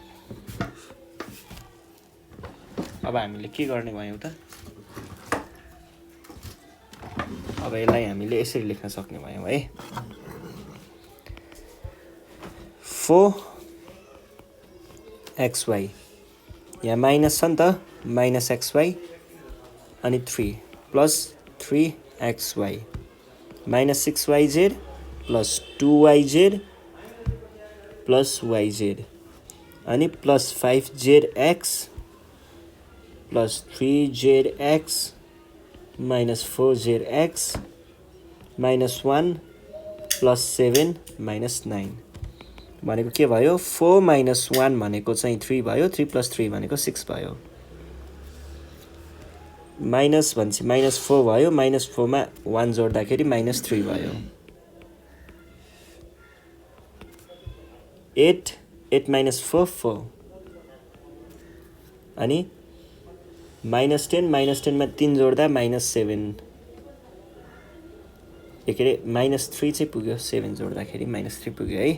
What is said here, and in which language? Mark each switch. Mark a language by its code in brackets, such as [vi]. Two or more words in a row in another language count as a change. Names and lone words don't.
[ne] अब हामीले के गर्ने भयौं त अब यसलाई हामीले यसरी लेख्न सक्ने भयौं है 4xy यहाँ माइनस छ नि त माइनस xy अनि 3 प्लस 3xy माइनस 6yz प्लस 2yz प्लस yz अनि प्लस 5zx प्लस 3zx [en] minus 4zx minus 1 plus 7 minus 9 [ne] भनेको के भयो 4 minus 1 भनेको चाहिँ 3 भयो 3 plus 3 भनेको 6 भयो माइनस भन्छ माइनस 4 भयो माइनस 4 मा 1 जोड्दाखेरि माइनस 3 भयो 8 minus 4 4 अनि minus 10 मा 3 जोड्दा minus 7 एकेले minus 3 चाहिँ पुग्यो 7 जोड्दाखेरि minus 3 पुग्यो है।